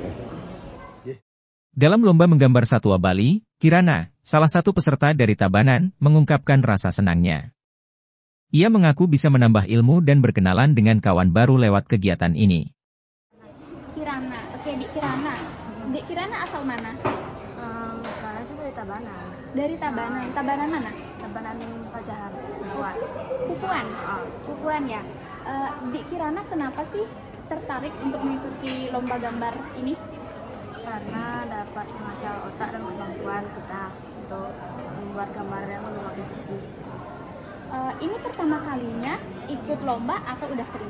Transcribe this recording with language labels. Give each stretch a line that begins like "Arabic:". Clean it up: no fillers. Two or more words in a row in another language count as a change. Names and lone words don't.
Indonesian: Dalam lomba menggambar satwa Bali, Kirana, salah satu peserta dari Tabanan, mengungkapkan rasa senangnya. Ia mengaku bisa menambah ilmu dan berkenalan dengan kawan baru lewat kegiatan ini. Kirana, oke Dik Kirana. Dik Kirana asal mana? Asalnya sih dari Tabanan. Dari Tabanan. Tabanan mana? Tabanan Pajahan, Pupuan. Pupuan? Pupuan ya. Dik Kirana kenapa sih tertarik untuk mengikuti lomba gambar ini? Karena dapat mengasah otak dan kemampuan kita untuk membuat gambar yang lebih bagus lagi. Ini pertama kalinya ikut lomba atau udah sering?